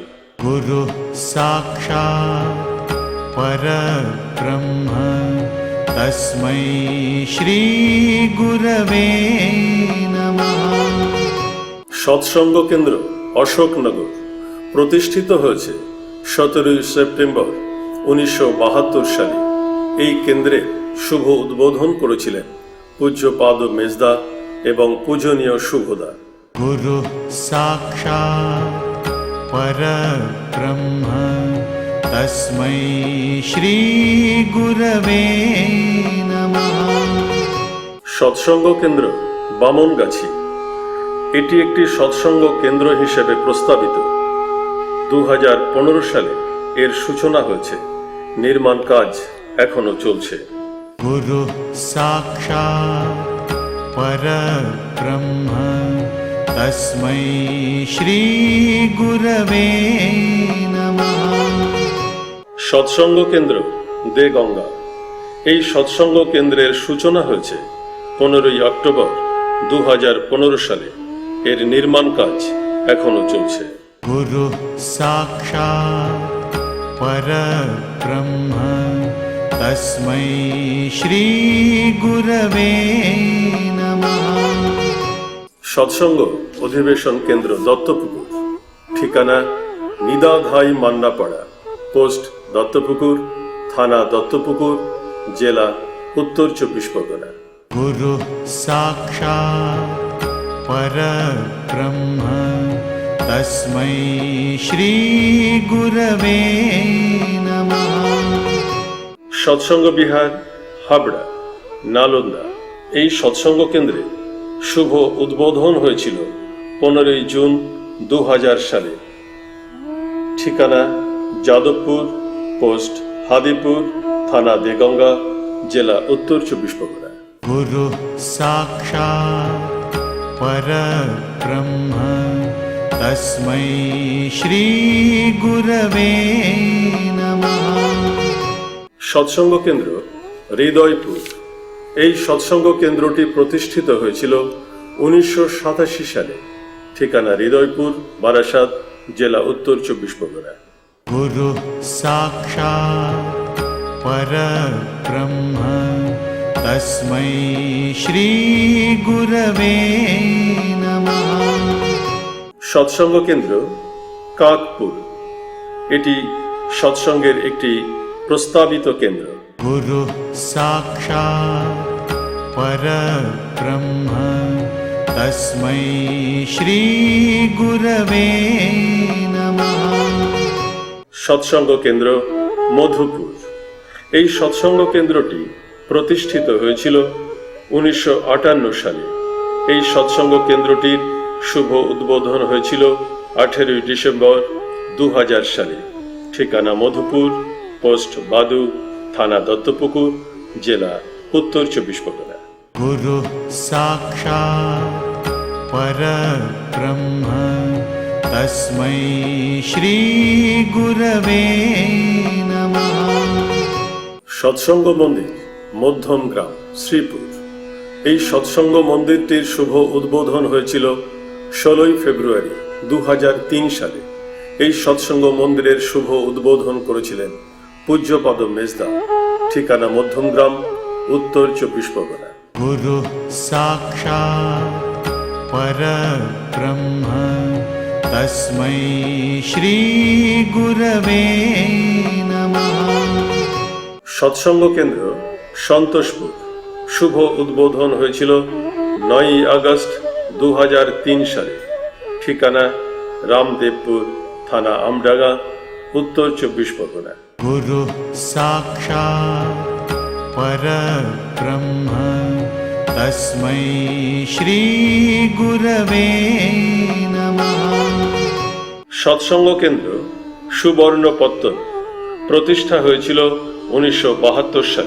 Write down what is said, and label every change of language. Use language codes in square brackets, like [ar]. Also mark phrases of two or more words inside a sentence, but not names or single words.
[sa] गुरु साक्षात् परब्रह्म तस्मै श्री गुरवे नमः। [bn] সৎসঙ্গ কেন্দ্র অশোকনগর প্রতিষ্ঠিত হয়েছে 17ই সেপ্টেম্বর 1972 সালে। এই কেন্দ্রে শুভ উদ্বোধন করেছিলেন পূজ্যপাদ মেজদা এবং পূজনীয় শুভদা। [sa] गुरु साक्षात् परब्रह्म तस्मै श्रीगुरवे नमः। [bn] সৎসঙ্গ কেন্দ্র বামনগাছি এটি একটি সৎসঙ্গ কেন্দ্র হিসেবে প্রস্তাবিত। 2015 সালে এর সূচনা হয়েছে। নির্মাণ কাজ এখনো চলছে। [sa] गुरु साक्षात् परब्रह्म तस्मै श्रीगुरवे नमः। [bn] সৎসঙ্গ কেন্দ্র দেগঙ্গা এই সৎসঙ্গ কেন্দ্রের সূচনা হয়েছে 15 অক্টোবর 2015 সালে। এর নির্মাণ কাজ এখনো চলছে। [sa] गुरु साक्षात् परब्रह्म तस्मै श्रीगुरवे नमः। [bn] সৎসঙ্গ অধিবেশন কেন্দ্র দত্তপুকুর, ঠিকানা নিদাঘাই মান্নাপাড়া, পোস্ট দত্তপুকুর, থানা দত্তপুকুর, জেলা উত্তর 24 পরগনা। [sa] गुरु साक्षात् परब्रह्म तस्मै श्रीगुरवे नमः। [bn] সৎসঙ্গ বিহার হাবড়া, নালন্দা এই সৎসঙ্গ কেন্দ্রে শুভ উদ্বোধন হয়েছিল 15 জুন 2000 সালে। ঠিকানা যাদবপুর, পোস্ট হাদিপুর, থানা দেগঙ্গা, জেলা উত্তর 24 পরগনা। [sa] गुरु साक्षात् परब्रह्म तस्मै श्रीगुरवे नमः। [bn] সৎসঙ্গ কেন্দ্র হৃদয়পুর এই সৎসঙ্গ কেন্দ্রটি প্রতিষ্ঠিত হয়েছিল 1987 সালে। ঠিকানা হৃদয়পুর, বারাসাত, জেলা উত্তর 24 পরগনা। [sa] गुरु साक्षात् परब्रह्म तस्मै श्रीगुरवे नमः। [bn] সৎসঙ্গ কেন্দ্র কাকপুর এটি সৎসঙ্গের একটি প্রস্তাবিত কেন্দ্র। [sa] गुरु साक्षात् परब्रह्म तस्मै श्रीगुरवे नमः। [bn] সৎসঙ্গ কেন্দ্র মধুপুর এই সৎসঙ্গ কেন্দ্রটি প্রতিষ্ঠিত হয়েছিল 1958 সালে। এই সৎসঙ্গ কেন্দ্রটির শুভ উদ্বোধন হয়েছিল 18 ডিসেম্বর 2000 সালে। ঠিকানা মধুপুর, পোস্ট বাদু, থানা দত্তপুকুর, জেলা উত্তর 24 পরগনা। [sa] गुरु साक्षात् परब्रह्म तस्मै श्रीगुरवे नमः। [bn] সৎসঙ্গ মন্দির মধ্যম গ্রাম শ্রীপুর এই সৎসঙ্গ মন্দিরটির শুভ উদ্বোধন হয়েছিল 16 ফেব্রুয়ারি 2003 সালে। এই সৎসঙ্গ মন্দিরের শুভ উদ্বোধন করেছিলেন পূজ্যপদ মেজদা। ঠিকানা মধ্যমগ্রাম, উত্তর 24 পরগনা। [sa] गुरु साक्षात् परब्रह्म तस्मै श्रीगुरवे नमः। [bn] সৎসঙ্গ কেন্দ্র সন্তোষপুর শুভ উদ্বোধন হয়েছিল 9 আগস্ট 2003 সালে। ঠিকানা রামদেবপুর, থানা আমডাঙ্গা, উত্তর 24 পরগনা। [sa] गुरु साक्षात् परब्रह्म तस्मै श्रीगुरवे नमः। [bn] সৎসঙ্গ কেন্দ্র সুবর্ণপত্তন প্রতিষ্ঠা হয়েছিল 1972 সালে।